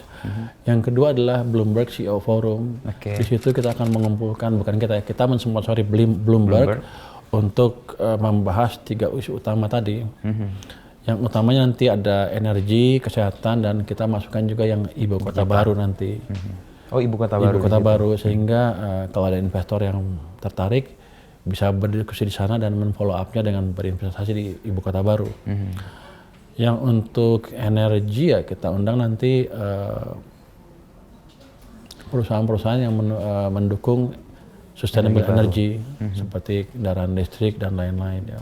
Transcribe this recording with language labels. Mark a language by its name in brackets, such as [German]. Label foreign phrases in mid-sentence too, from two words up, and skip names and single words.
[Indonesian] Yang kedua adalah Bloomberg CEO Forum. Di situ kita akan mengumpulkan, kita mensponsori Bloomberg untuk membahas 3 isu utama tadi. Yang utamanya nanti ada energi, kesehatan, dan kita masukkan juga yang ibu kota baru nanti. Ibu kota baru. Sehingga kalau ada investor yang tertarik bisa berdiskusi di sana dan men- [English] follow up- [Indonesian] nya dengan berinvestasi di ibu kota baru. Yang untuk energi ya kita undang nanti perusahaan-perusahaan yang mendukung [English] sustainable energy [Indonesian] seperti kendaraan listrik dan lain-lain ya.